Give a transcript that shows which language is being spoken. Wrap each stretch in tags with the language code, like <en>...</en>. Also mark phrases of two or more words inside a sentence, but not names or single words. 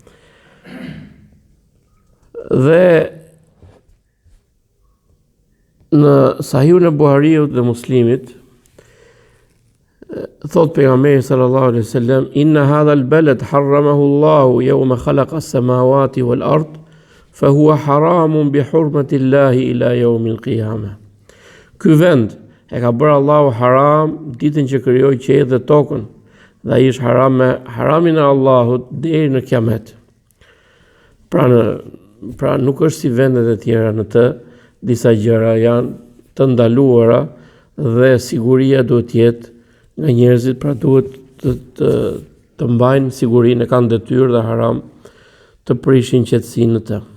<sq>Dhe në Sahihun e Buhariut dhe Muslimit thot pejgamberi</sq> <ar>صلى الله عليه وسلم إن هذا البلد حرمه الله يوم خلق السماوات والأرض فهو حرام بحرمة الله إلى يوم القيامة.</ar> <sq>Ky vend e ka bërë Allahu haram ditën që krijoi qiellin dhe tokën, dhe ai është haram me haramin e Allahut deri në kiamet. Pra nuk është si vendet e tjera në të, disa gjëra janë të ndaluara dhe siguria duhet të jetë nga njerëzit, pra duhet të mbajnë sigurinë, kanë detyrë dhe haram të prishin qetësinë në të.</sq>